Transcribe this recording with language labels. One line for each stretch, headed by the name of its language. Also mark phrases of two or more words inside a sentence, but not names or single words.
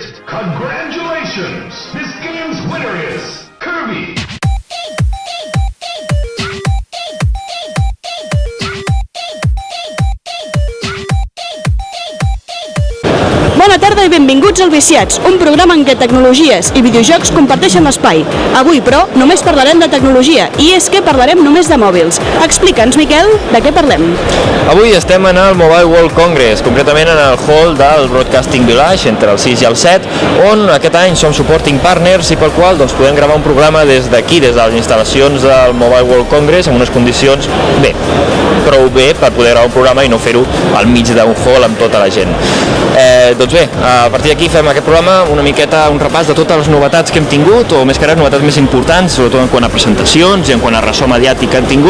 English: Congratulations! This game's winner is Kirby!
Catalan: Bona tarda i benvinguts al Viciats, un programa en què tecnologies i videojocs comparteixen l'espai. Avui, però, només parlarem de tecnologia, i és que parlarem només de mòbils. Explica'ns, Miquel, de què parlem? Avui estem en el Mobile World Congress, concretament en el hall del Broadcasting Village, entre el 6 i el 7, on aquest any som
English: supporting partners
Catalan: i pel qual podem gravar un programa des d'aquí, des de les instal·lacions del Mobile World Congress, en unes condicions prou bé per poder gravar un programa i no fer-ho al mig d'un hall amb tota la gent. Doncs bé, a partir d'aquí fem aquest programa un repàs de totes les novetats que hem tingut, o més que res novetats més importants, sobretot en quant a presentacions i en quant a ressò mediàtic que han tingut.